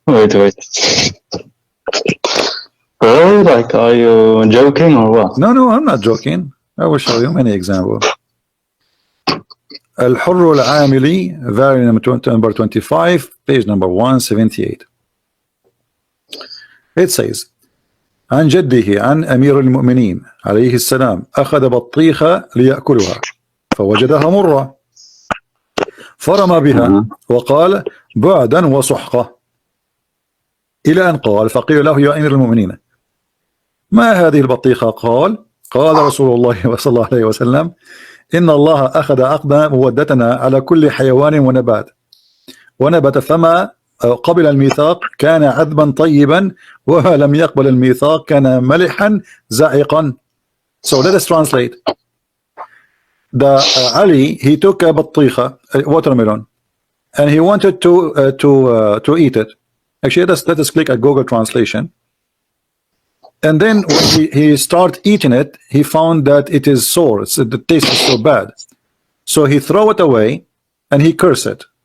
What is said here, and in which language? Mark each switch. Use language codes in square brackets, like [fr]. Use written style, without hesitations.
[en] Wait. Really? Like, are you joking or what? No, I'm not joking. I will show you many examples. الحر العاملي, volume number 25, page number 178. It says, [ar] عن جده عن أمير المؤمنين عليه السلام أخذ بطيخة ليأكلها فوجدها مرة فرمى بها وقال بعدا وسحقة إلى أن قال فقيل له يا أمير المؤمنين ما هذه البطيخة؟ قال رسول الله صلى الله عليه وسلم إن الله أخذ عقد مودتنا على كل حيوان ونبت فما قبل الميثاق كان عذبا طيبا وما لم يقبل الميثاق كان ملحا زائقا. [en] So let us translate. Ali, he took a batikha, a watermelon, and he wanted to eat it. Actually, let us click at Google Translation. And then when he started eating it, he found that it is sour. The taste is so bad. So he threw it away and he cursed it.